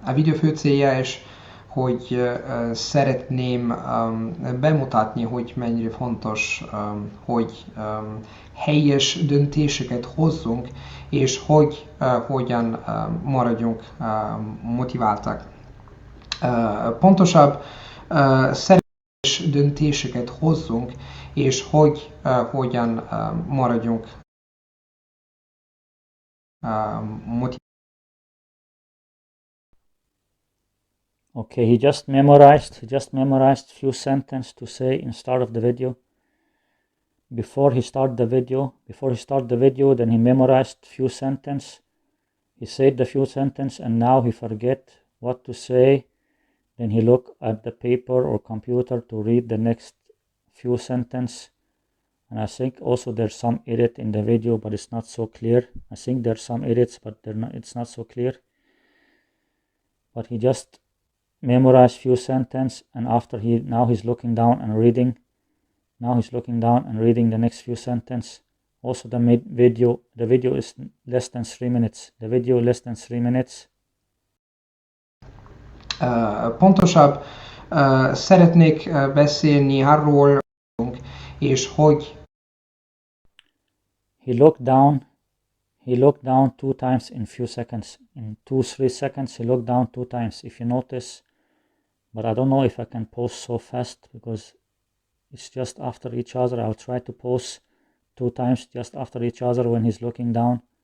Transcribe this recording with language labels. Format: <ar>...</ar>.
<hu>A videó fő célja is, hogy szeretném bemutatni, hogy mennyire fontos, hogy helyes döntéseket hozzunk, és hogy hogyan maradjunk motiváltak. Pontosabb, szerencsés döntéseket hozzunk, és hogy hogyan maradjunk motiváltak.</hu> <en>Okay, he just memorized few sentences to say in start of the video. Before he start the video, then he memorized few sentences. He said the few sentences and now he forget what to say. Then he look at the paper or computer to read the next few sentences. And I think also there's some edit in the video, but it's not so clear. I think there's some edits, but it's not so clear. But he just memorized few sentences, and after now he's looking down and reading. Now he's looking down and reading the next few sentences. Also the video is less than 3 minutes. The video less than 3 minutes.</en> <hu>Pontosabb, szeretnék beszélni arról, és hogy</hu> <en>He looked down 2 times in few seconds. In 2-3 seconds he looked down 2 times, if you notice. But I don't know if I can pause so fast because it's just after each other. I'll try to pause 2 times just after each other when he's looking down.</en>